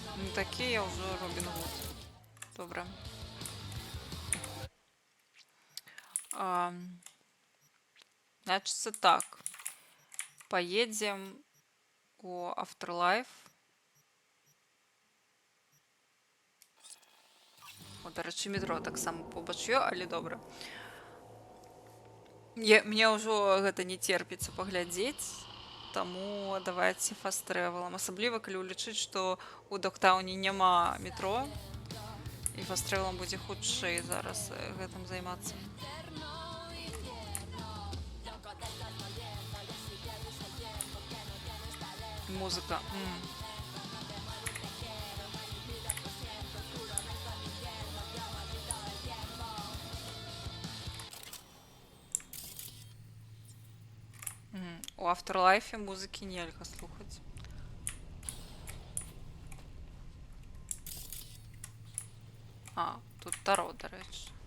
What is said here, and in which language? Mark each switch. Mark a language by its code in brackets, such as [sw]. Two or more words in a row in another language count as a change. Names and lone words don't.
[uk] такий я вже Робін Гуд. Добре. Значит, це так. [ru] Поедем у Afterlife. [uk] О, до речі, метро так само побачу, але добре. [be] Мне ўжо гэта не терпіцца паглядзець, таму давайте фаст-трэвелам. Асабліва, калі ўлічыць, што у Доктауне няма метро, і фаст-трэвелам будзе хутчэй зараз гэтым займацца. Музыка. У Afterlife музыкі нельга слухаць. [uk] Тут Таро, до речі.